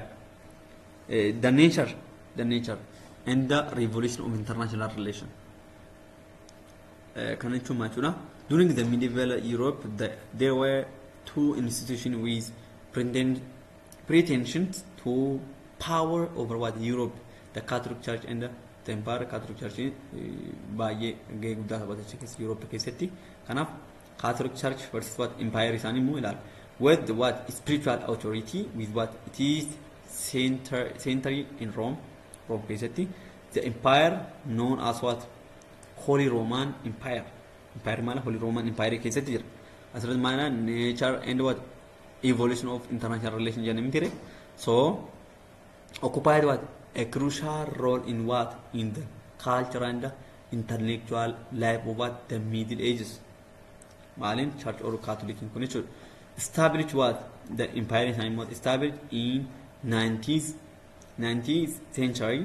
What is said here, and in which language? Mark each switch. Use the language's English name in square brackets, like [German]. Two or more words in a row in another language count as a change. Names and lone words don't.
[English] The nature and the revolution of international relations. During the medieval Europe, there were two institutions with pretensions to power over what Europe, the Catholic Church and the Empire. [Oromo] Catholic Church baay'ee gahee guddaa taphatachaa keessa Europe keessatti. Kanaaf Catholic Church [English] versus what [Oromo] Empire isaanii immoo ilaala. [English] With what spiritual authority with what it is centered in Rome keessatti. The Empire known as what Holy Roman Empire. [Oromo] Empire mala Holy Roman Empire keessatti jira. Asirratti maana [English] nature and what evolution of international relations [Oromo] jennee miti. [English] So occupied what a crucial role in what in the culture and the intellectual life of what the Middle Ages. Malin Church or Catholic in connection. Established what the Empire is established in 19th century.